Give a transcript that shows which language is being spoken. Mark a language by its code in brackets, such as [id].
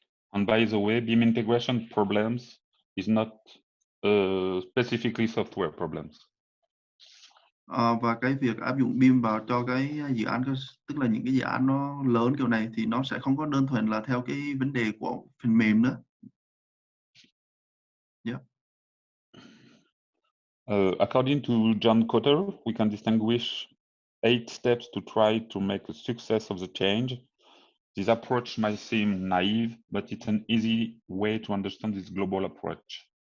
[en] And by the way, BIM integration problems is not specifically software problems. [vi] Và cái việc áp dụng BIM vào cho cái dự án tức là những cái dự án nó lớn kiểu này thì nó sẽ không có đơn thuần là theo cái vấn đề của phần mềm nữa. [en] Yeah. According to John Cotter, we can distinguish 8 steps to try to make a success of the change. This approach might seem naive, but it's an easy way to understand this global approach.